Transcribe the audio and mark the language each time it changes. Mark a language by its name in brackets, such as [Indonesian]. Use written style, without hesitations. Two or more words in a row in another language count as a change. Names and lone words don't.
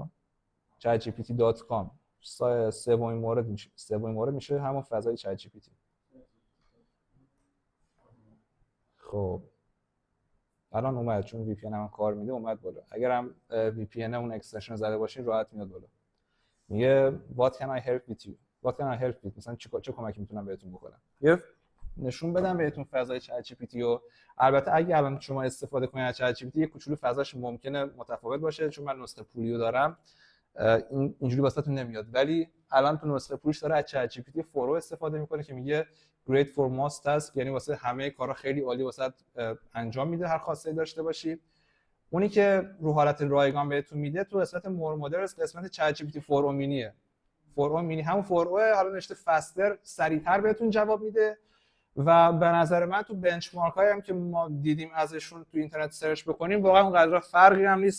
[Persian] chatgpt.com سومین مورد میشه همون فضای چت جی پی تی. خب الان اومد، چون وی پی ان هم کار میده اومد بالا. اگر هم وی پی ان اون اکستنشن زده باشین راحت میاد بالا. میگه [English] what can I help with you what can I help with، [Persian] مثلا چه کمکی میتونم بهتون بکنم. یه نشون بدم بهتون فضای چت جی پی تی رو. البته اگه الان شما استفاده کنید از چت جی پی تی، یه کوچولو فضاش ممکنه متفاوت باشه، چون من نسخه پولیو دارم اینجوری واسهتون نمیاد، ولی الان تو نسخه پولیش داره از چت جی پی تی 4 استفاده میکنه که میگه [English] great for most tasks، [Persian] یعنی واسه همه کارا خیلی عالی واسه انجام میده هر خواسته داشته باشی. اونی که رو حالت رایگان بهتون میده تو قسمت [English] more models [Persian] قسمت چت جی پی تی 4 مینیه. 4 مینی همون 4 حالا نوشته فستر، سریعتر بهتون جواب میده. و به نظر من تو بنچمارک هایی هم که ما دیدیم ازشون تو اینترنت سرچ بکنیم واقعا اونقدر فرقی هم نیست.